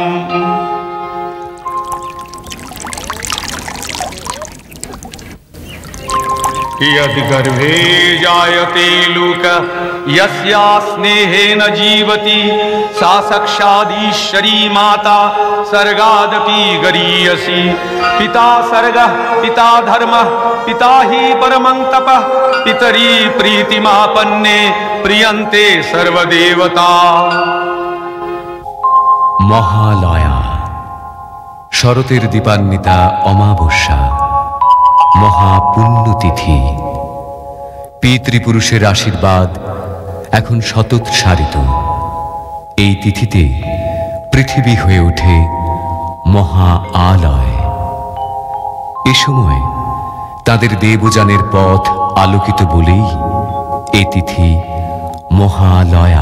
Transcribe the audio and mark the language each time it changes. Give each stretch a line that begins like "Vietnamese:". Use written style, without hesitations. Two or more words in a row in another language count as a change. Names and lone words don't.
Sanskrit: यद्गर्भे जायते लोक यस्या स्नेहेन जीवति सा साक्षादीश्वरी माता सर्गादपि गरीयसी पिता सर्गः पिता धर्मः पिता हि परमं तपः पितरी प्रीतिमापन्ने प्रियन्ते सर्वदेवता।
Bangla: মহালয়া শরতের দীপান্বিতা অমাবস্যা মহাপুণ্যতিথি পিতৃপুরুষের আশীর্বাদ এখন শতোৎসারিত। এই তিথিতে পৃথিবী হয়ে ওঠে মহা আলয়। এ সময় তাদের দেবযানের পথ আলোকিত বলেই এ তিথি মহালয়া।